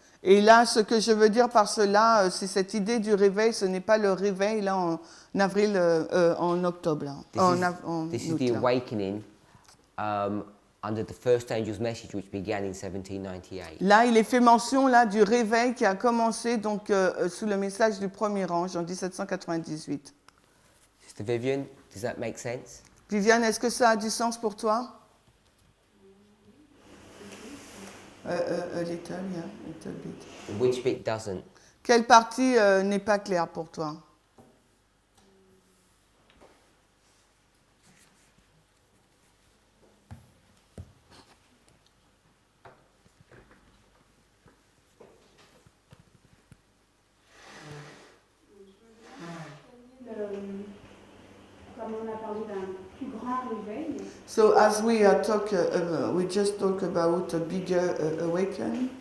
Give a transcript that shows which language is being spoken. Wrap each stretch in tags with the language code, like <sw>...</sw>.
<fr>Et là, ce que je veux dire par cela, c'est cette idée du réveil, ce n'est pas le réveil là en avril, en octobre. Là,</fr> <en>This is</en> <fr>août,</fr> <en>the</en> <fr>là.</fr> <en>awakening under the first angel's message, which began in 1798.</en> <fr>Là, il est fait mention là, du réveil qui a commencé donc, sous le message du premier ange en 1798.</fr> <en>Sister Vivian, does that make sense?</en> <fr>Viviane, est-ce que ça a du sens pour toi?</fr> <en>A little, yeah, a little bit. Which bit doesn't?</en> <fr>Quelle partie n'est pas claire pour toi? Comme on a parlé d'un plus grand réveil,</fr> <en>So as we we just talk about a bigger awakening.</en>